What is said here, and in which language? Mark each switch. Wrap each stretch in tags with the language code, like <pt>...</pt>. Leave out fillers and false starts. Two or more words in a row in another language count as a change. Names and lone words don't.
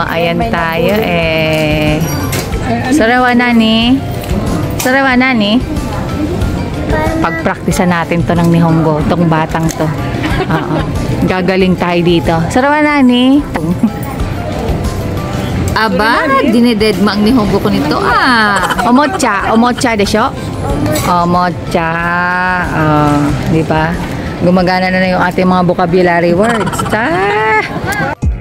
<tl>Ayan tayo eh.</tl> <ja>それは何? Sarawa nani?</ja> <tl>Pagpraktisan natin to ng Nihongo, tong batang to. Gagaling tayo dito.</tl> <ja>それは何?</ja> <tl>Aba, dinededma ang Nihongo ko nito. Omocha.</tl> <ja>おもちゃでしょ?</ja> <tl>Omocha. Di ba? Gumagana na yung ating mga vocabulary words.</tl>